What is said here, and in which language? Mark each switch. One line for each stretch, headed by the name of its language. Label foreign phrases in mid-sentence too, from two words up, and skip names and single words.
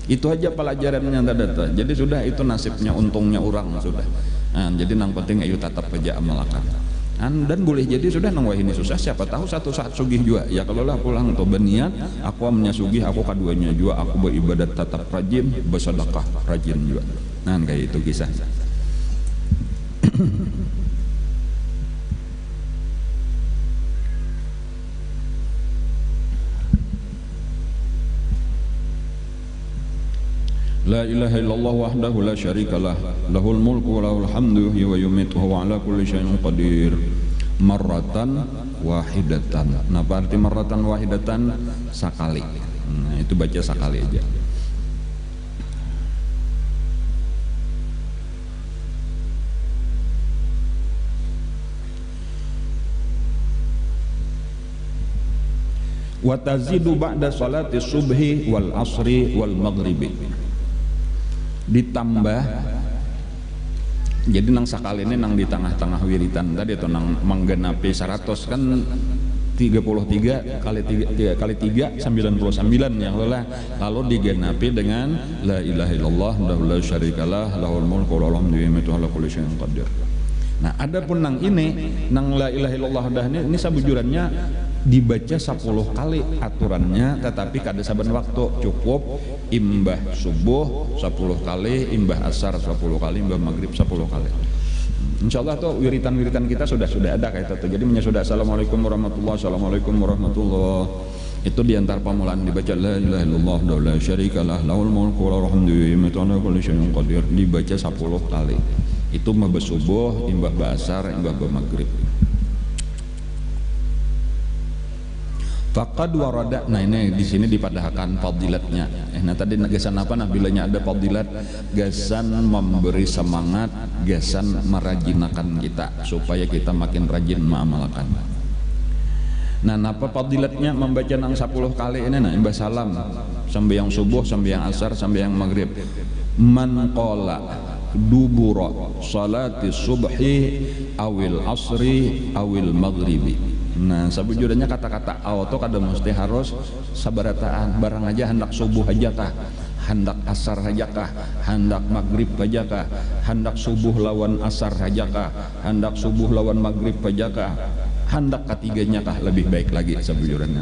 Banjar: Itu aja pelajarannya tadi. Jadi sudah itu nasibnya, untungnya orang sudah. Nah, jadi nang penting ayo tetap aja amalkan. Dan boleh jadi sudah nang wahini susah, siapa tahu satu saat sugih juga. Ya kalau lah pulang atau berniat, aku amnya sugih, aku keduanya juga, aku beribadat tetap rajin, bersedekah rajin juga. Nah kayak itu kisahnya.
Arabic: لا إله إلا الله وحده لا شريك له له الملك وله الحمد يحيي ويميت وعلى كل شيء قدير. مرة واحدة.
Banjar: Nah, arti
Arabic: مرة واحدة
Banjar: sakali. Nah, itu baca sakali aja.
Arabic: وتزيد بعد صلاة الصبح والعصر والمغرب.
Banjar: Ditambah, jadi nang sakali ini nang di tengah-tengah wiritan tadi atau nang menggenapi 100 kan 33 kali 3 99 yang lalu digenapi dengan
Arabic: لا إله إلا الله وحده لا شريك له له الملك وله الحمد على كل شيء قدير.
Banjar: Nah, adapun nang ini nang
Arabic: لا إله إلا الله
Banjar: ini sabujurannya dibaca 10 kali aturannya, tetapi kada saben waktu, cukup imbah subuh 10 kali, imbah asar 10 kali, imbah maghrib 10 kali. Insyaallah tuh wiritan-wiritan kita sudah ada kayak itu.
Arabic: Jadi sudah السلام عليكم ورحمة الله السلام عليكم ورحمة الله.
Banjar: Itu diantar pamulaan dibaca
Arabic: لا إله إلا الله ولا شريك له له الملك وله الحمد على كل شيء قدير,
Banjar: dibaca 10 kali. Itu mah subuh, imbah asar, imbah maghrib.
Arabic: فقد ورد.
Banjar: Nah ini di sini dipadahkan fadilatnya. Nah tadi gasan apa? Nah bilanya ada fadilat, gasan memberi semangat, gasan merajinakan kita supaya kita makin rajin mengamalkan. Nah apa fadilatnya membaca nang 10 kali ini? Nah imbah salam, sambil yang subuh, sambil yang asar, sambil yang maghrib.
Arabic: من قال دبر صلاة الصبح أو العصر أو المغرب.
Banjar: Nah sabujurnya kata-kata auto kada mesti harus sabarataan, barang aja hendak subuh aja kah, hendak asar aja kah, hendak maghrib aja kah, hendak subuh lawan asar aja kah, hendak subuh lawan maghrib aja kah, hendak ketiganya kah, lebih baik lagi sabujurnya.